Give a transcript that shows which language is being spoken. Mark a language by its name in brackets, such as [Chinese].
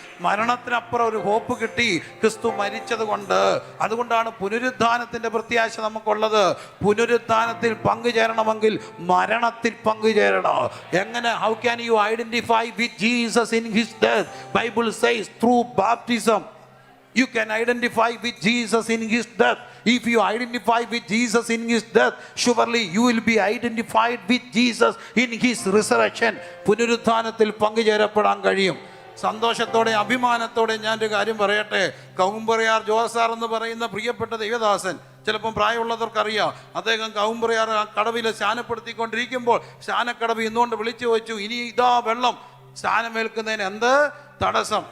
[Malayalam] മരണത്തിനപ്പുറം ഒരു ഹോപ്പ് കിട്ടി ക്രിസ്തു മരിച്ചത് കൊണ്ട്. അതുകൊണ്ടാണ് പുനരുത്ഥാനത്തിൻ്റെ പ്രത്യാശ നമുക്കുള്ളത്. പുനരുത്ഥാനത്തിൽ പങ്കുചേരണമെങ്കിൽ മരണത്തിൽ പങ്കുചേരണം. എങ്ങനെ? [English] How can you identify with Jesus in his death? Bible says through baptism. You can identify with Jesus in his death. If you identify with Jesus in his death, surely you will be identified with Jesus in his resurrection. [Malayalam] പുനരുത്ഥാനത്തിൽ പങ്കുചേരപ്പെടാൻ കഴിയും. സന്തോഷത്തോടെ അഭിമാനത്തോടെ ഞാനൊരു കാര്യം പറയട്ടെ. കൗമ്പറയാർ ജോസാർ എന്ന് പറയുന്ന പ്രിയപ്പെട്ട ദൈവദാസൻ ചിലപ്പം പ്രായമുള്ളവർക്കറിയാം. അദ്ദേഹം കവുമ്പറയാർ കടവിൽ സ്നാനപ്പെടുത്തിക്കൊണ്ടിരിക്കുമ്പോൾ സ്നാനക്കടവ് ഇന്നുകൊണ്ട് വിളിച്ചു വെച്ചു, ഇനി ഇതാ വെള്ളം, സ്നാനമേൽക്കുന്നതിന് എന്ത് തടസ്സം?